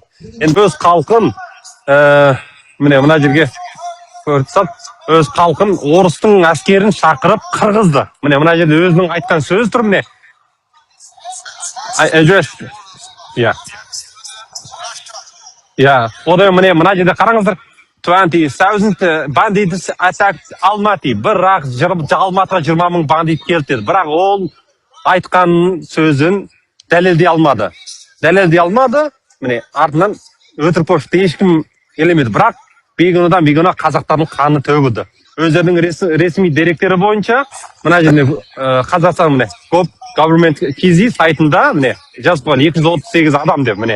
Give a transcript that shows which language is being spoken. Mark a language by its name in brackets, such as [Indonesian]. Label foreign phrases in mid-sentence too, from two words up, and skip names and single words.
[Kazakh] Енді өз халқын міне мына жерге көрсетіп, өз халқын орыстың әскерін шақырып қырғызды. Міне мына жерде өзінің айтқан сөз тұр міне. Одан міне мына жерде қараңыздар. [English] 20,000 bandits attacked Almaty. [Kazakh] Бірақ Алматыға 20,000 бандит келді деді. Бірақ ол айтқан сөзін дәлелдей алмады. Міне артынан өтірік пошты ешкім елемеді. Бірақ бейгүнәдан қазақтардың қаны төгілді. Өздерінің ресми деректері бойынша мына жерде Қазақстан міне Government KZ сайтында міне жазып қойған 238 адам деп міне.